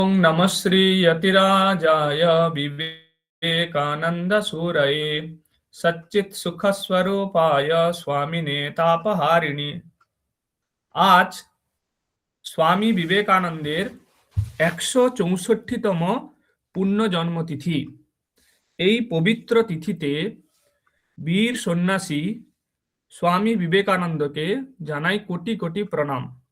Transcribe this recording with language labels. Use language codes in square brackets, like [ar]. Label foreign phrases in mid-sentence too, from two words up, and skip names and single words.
[sa] ओं नमः श्री यतिराजाय विवेकानंदसूरये सच्चित् सुख स्वरूपाय स्वामिने तापहारिणी। [bn] আজ স্বামী বিবেকানন্দের 164তম পুণ্য জন্মতিথি। এই পবিত্র তিথিতে বীর সন্ন্যাসী স্বামী বিবেকানন্দকে জানাই কোটি কোটি প্রণাম।